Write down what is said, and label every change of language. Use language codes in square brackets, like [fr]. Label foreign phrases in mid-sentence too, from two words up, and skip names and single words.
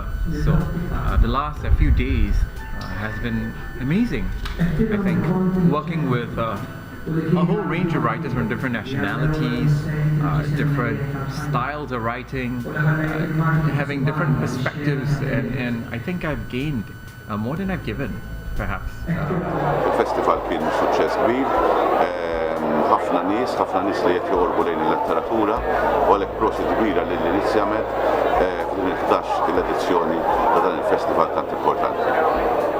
[en] So the last few days has been amazing. I think working with a whole range of writers from different nationalities, different styles of writing, having different perspectives, and I think I've gained more than I've given, perhaps. [mt] Il-festival kien suċċess kbir, ħafna nies li qed joqorbu lejn il-letteratura u għalhekk prosit kbira lill-inizjament f'din il-11 edizzjoni ta' dan il-festival tant importanti.